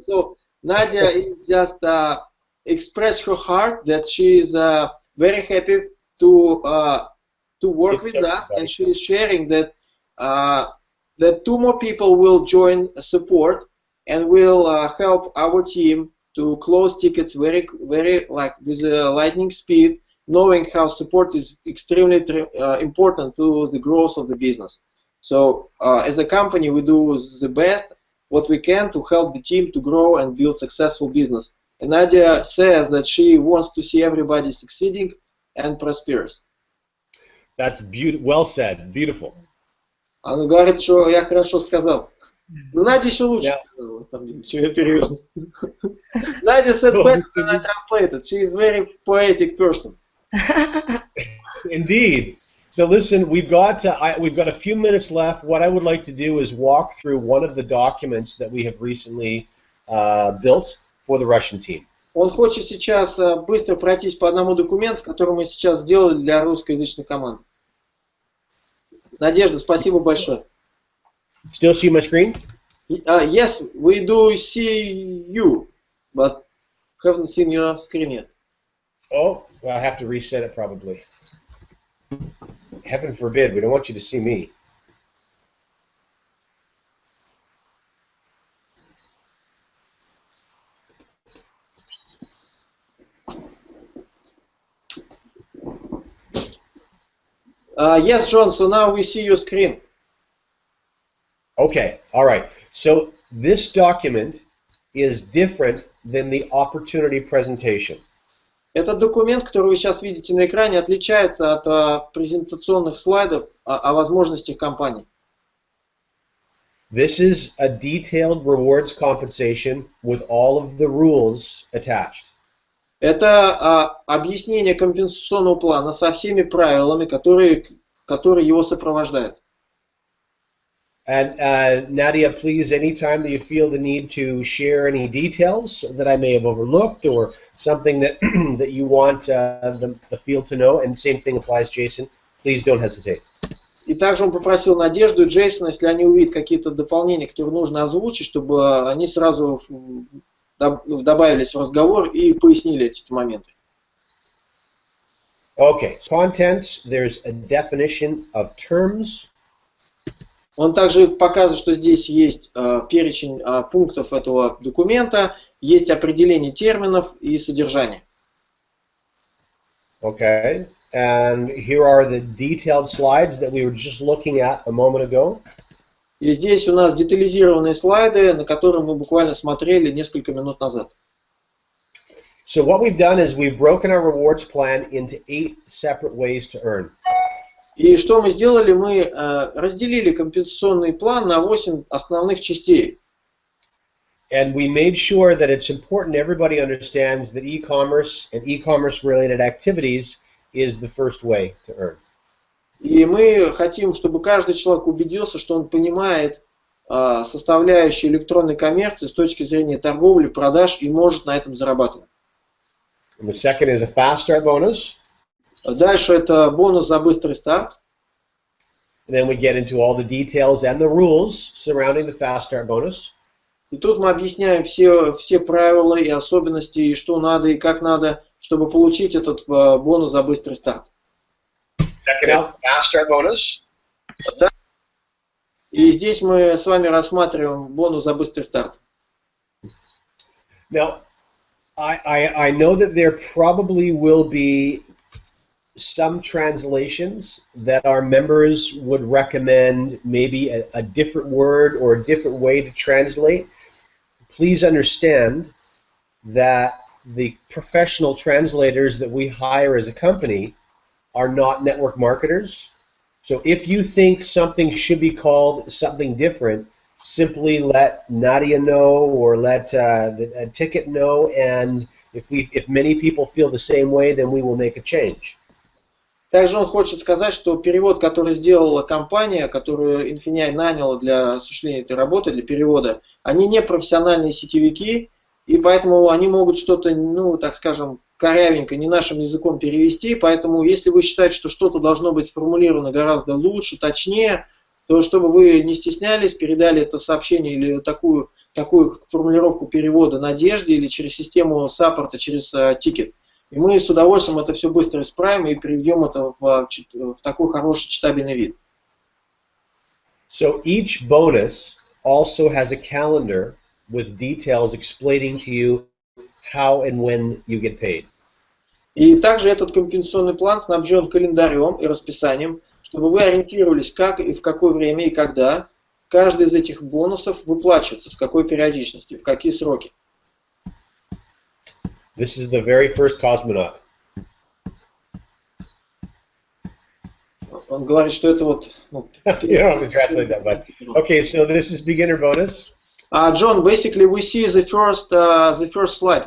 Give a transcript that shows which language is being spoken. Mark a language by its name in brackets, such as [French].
[English] So Nadia just expressed her heart that she is very happy to work with us, and she is sharing that that 2 more people will join support and will help our team to close tickets very like with lightning speed, knowing how support is extremely important to the growth of the business. So as a company, we do the best what we can to help the team to grow and build successful business. And Nadia says that she wants to see everybody succeeding and prosperous. That's beautiful. Well said. Beautiful. [Russian] Она говорит, что я хорошо сказал. Но Надя еще лучше сказала, на самом деле, чем я перевел. [English] Nadia said better than I translated. She is very poetic person. Indeed. So listen, we've got a few minutes left. What I would like to do is walk through one of the documents that we have recently built for the Russian team. [Russian] Он хочет сейчас быстро пройтись по одному документу, который мы сейчас сделали для русскоязычной команды. Надежда, спасибо большое. [English] Still see my screen? Yes, we do see you, but haven't seen your screen yet. Oh, well, I have to reset it probably. Heaven forbid, we don't want you to see me. Yes, John, so now we see your screen. Okay, all right. So this document is different than the opportunity presentation. [Russian] Этот документ, который вы сейчас видите на экране, отличается от презентационных слайдов о возможностях компании. [English] This is a detailed rewards compensation with all of the rules attached. [Russian] Это объяснение компенсационного плана со всеми правилами, которые его сопровождают. [English] And Nadia, please, anytime that you feel the need to share any details that I may have overlooked or something that that you want the field to know, and same thing applies, Jason, please don't hesitate. [Russian] И также он попросил Надежду и Джейсона, если они увидят какие-то дополнения, которые нужно озвучить, чтобы они сразу добавились в разговор и пояснили эти моменты. [English] Okay, contents, there's a definition of terms. [Russian] Он также показывает, что здесь есть перечень пунктов этого документа, есть определение терминов и содержание. [English] Okay, and here are the detailed slides that we were just looking at a moment ago. [Russian] И здесь у нас детализированные слайды, на которые мы буквально смотрели несколько минут назад. [English] So what we've done is we've broken our rewards plan into 8 separate ways to earn. [Russian] И что мы сделали? Мы разделили компенсационный план на 8 основных частей. [English] And we made sure that it's important everybody understands that e-commerce and e-commerce related activities is the first way to earn. [Russian] И мы хотим, чтобы каждый человек убедился, что он понимает составляющие электронной коммерции с точки зрения торговли, продаж и может на этом зарабатывать. [English] And the second is a fast start bonus. [Russian] Дальше это бонус за быстрый старт. [English] And then we get into all the details and the rules surrounding the fast start bonus. [Russian] И тут мы объясняем все правила и особенности, и что надо, и как надо, чтобы получить этот бонус за быстрый старт. [English] Check it out, fast start bonus. [Russian] И здесь мы с вами рассматриваем бонус за быстрый старт. [English] Now, I know that there probably will be some translations that our members would recommend maybe a different word or a different way to translate. Please understand that the professional translators that we hire as a company are not network marketers. So if you think something should be called something different, simply let Nadia know or let a ticket know, and if many people feel the same way, then we will make a change. [Russian] Также он хочет сказать, что перевод, который сделала компания, которую INFINII наняла для осуществления этой работы, для перевода, они не профессиональные сетевики, и поэтому они могут что-то, ну, так скажем, корявенько, не нашим языком перевести, поэтому если вы считаете, что что-то должно быть сформулировано гораздо лучше, точнее, то чтобы вы не стеснялись, передали это сообщение или такую формулировку перевода Надежде или через систему саппорта, через тикет. И мы с удовольствием это все быстро исправим и приведем это в такой хороший читабельный вид. [English] So each bonus also has a calendar with details explaining to you how and when you get paid. [Russian] И также этот компенсационный план снабжен календарем и расписанием, чтобы вы ориентировались, как и в какое время и когда каждый из этих бонусов выплачивается, с какой периодичностью, в какие сроки. [English] This is the very first cosmonaut. [Russian] Он говорит, что это вот... Ну, [English] you don't have to translate that, but okay. So this is beginner bonus. John, basically we see the first slide.